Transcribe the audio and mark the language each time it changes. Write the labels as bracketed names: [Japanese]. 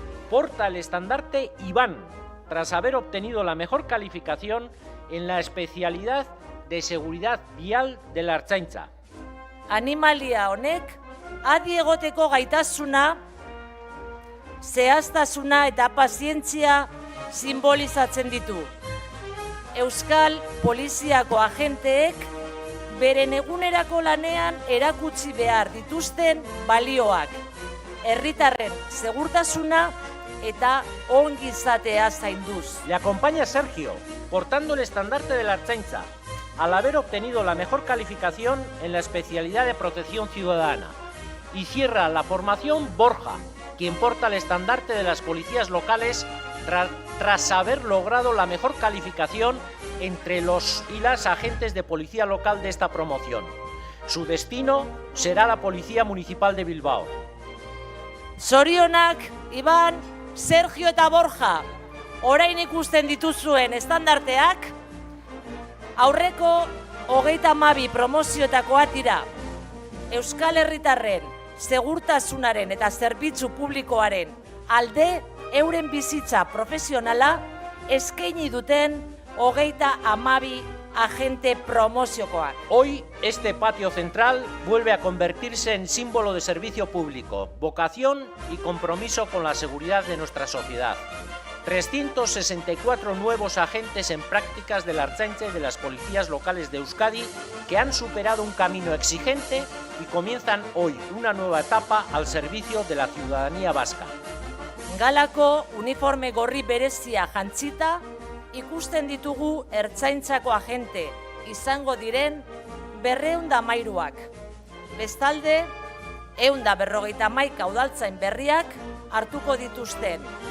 [Spanish] Porta el estandarte Iván, tras haber obtenido la mejor calificación en la especialidad de seguridad vial de la Ertzaintza. [Basque] Animalia honek adi egoteko gaitasuna, zehaztasuna eta pazientzia simbolizatzen ditu. Euskal Poliziako agenteek beren egunerako lanean erakutsi behar dituzten balioak, herritarren segurtasuna eta ongizatea zainduz. [Spanish] Le acompaña Sergio, portando el estandarte de la Ertzaintza, al haber obtenido la mejor calificación en la especialidad de protección ciudadana. Y cierra la formación Borja, quien porta el estandarte de las policías locales tras haber logrado la mejor calificación entre los y las agentes de policía local de esta promoción. Su destino será la Policía Municipal de Bilbao. [Basque] Zorionak, Iban, Sergio eta Borja, orain ikusten dituzuen estandarteak, aurreko 32 promozioetakoak dira. Euskal Herritarren segurtasunaren eta zerbitzu publikoaren alde euren bizitza profesionala eskaini duten 32 agente promoziokoak. [Spanish] Hoy este patio central vuelve a convertirse en símbolo de servicio público, vocación y compromiso con la seguridad de nuestra sociedad. 364 nuevos agentes en prácticas de la Ertzaintza y de las policías locales de Euskadi que han superado un camino exigente y comienzan hoy una nueva etapa al servicio de la ciudadanía vasca. [Basque] Galako uniforme gorri berezia jantzita, ikusten ditugu Ertzaintzako agente izango diren 213ak. Bestalde, 151 udaltzain berriak hartuko dituzten.